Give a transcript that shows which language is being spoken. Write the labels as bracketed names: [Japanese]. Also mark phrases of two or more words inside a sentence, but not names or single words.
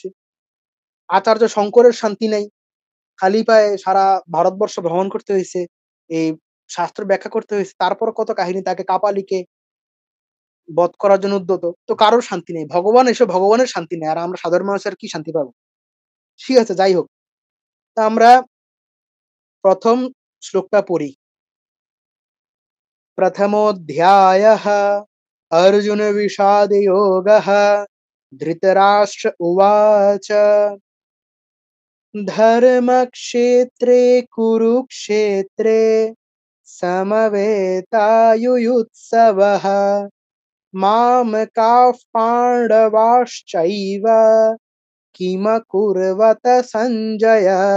[Bangla] আচার্য শঙ্করের শান্তি নাই, খালি পায়ে সারা ভারতবর্ষ ভ্রমণ করতে হয়েছে, এই শাস্ত্র ব্যাখ্যা করতে হয়েছে, তারপর কত কাহিনী, তাকে কাপালিকে বধ করার জন্য উদ্যত। তো কারোর শান্তি নেই, ভগবানের শান্তি নেই, আর আমরা সাধারণ মানুষের কি শান্তি পাবো? ঠিক আছে, যাই হোক, তা আমরা প্রথম শ্লোকটা পড়ি। [Sanskrit] प्रथमोऽध्यायः अर्जुनविषादयोगः। धृतराष्ट्र उवाच धर्मक्षेत्रे कुरुक्षेत्रे समवेतायुयुत्सवः मामकाः पाण्डवाश्चैव किमकुर्वत सञ्जय।